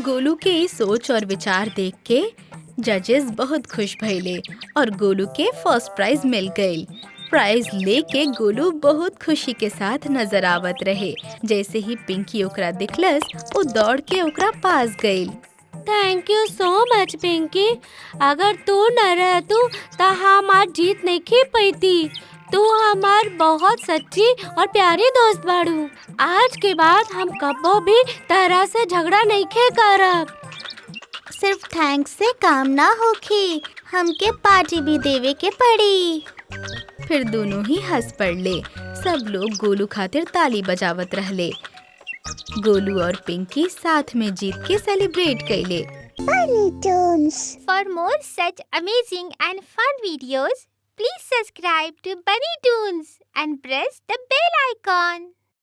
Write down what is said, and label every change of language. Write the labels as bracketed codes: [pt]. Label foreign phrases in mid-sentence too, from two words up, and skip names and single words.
[bho] गोलू के इस सोच और विचार देख के जजेस बहुत खुश भइले और गोलू के [en] first prize [bho] मिल गई। प्राइज लेके गोलू बहुत खुशी के साथ नजर आवत रहे। जैसे ही पिंकी ओकरा दिखलस, वो दौड़ के ओकरा पास गई। [en] thank you so much पिंकी। [bho] अगर तू न रहतू तो हम आज जीत नहीं खी पैती। तू हमार बहुत सच्ची और प्यारी दोस्त बाड़ू। आज के बाद हम कबो भी तरह से झगड़ा नहीं खे करब। सिर्फ थैंक्स से काम ना होखी, हमके पार्टी भी देवे के पड़ी। फिर दोनों ही हंस पड़ले। सब लोग गोलू खातिर ताली बजावत रहले। गोलू और पिंकी साथ में जीत के सेलिब्रेट कैले। [en] For more such amazing and fun videos, please subscribe to Bunny Toons and press the bell icon.